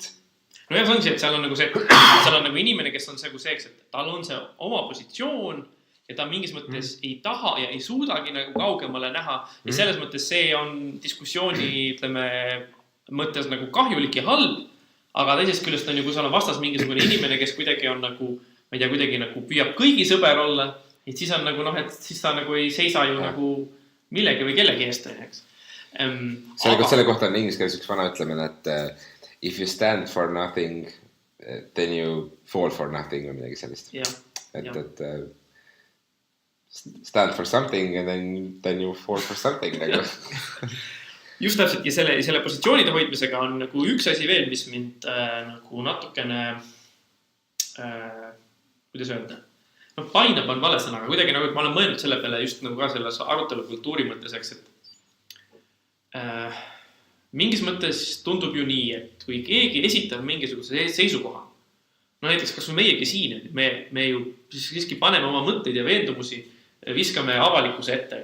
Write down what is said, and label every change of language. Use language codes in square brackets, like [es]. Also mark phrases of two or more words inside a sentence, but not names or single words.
[et] No jah, see on see, et seal on nagu inimene, kes on see, et tal on see oma positsioon ja ta mingis mõttes ei taha ja ei suudagi nagu kaugemale näha ja selles mõttes see on diskussiooni, ütleme, mõttes nagu kahjulik ja halb, aga teisest küljest on ju, kui seal on vastas mingisugune inimene, kes kuidagi on nagu, ma ei tea, kuidagi nagu püüab kõigi sõber olla, et siis on nagu et siis ta nagu ei seisa ju nagu millegi või kellegi eest, eks. Selle kohta on inglise keeles üks vana ütlemine, et [en] if you stand for nothing, then you fall for nothing [et] või midagi sellist. [en] Et stand for something and then you fall for something. [et] Just täpselt ja selle positsioonide hoidmisega on nagu üks asi veel, mis mind nagu natukene, kuidas öelda, painab on vale sõna, aga kuidagi nagu, et ma olen mõelnud selle peale just nagu ka selles arutelukultuuri mõtteseks, et mingis mõttes tundub ju nii, et kui keegi esitab mingisuguse seisukoha, no näiteks kas või meiegi siin, me ju siiski paneme oma mõtteid ja veendumusi, viskame avalikkuse ette.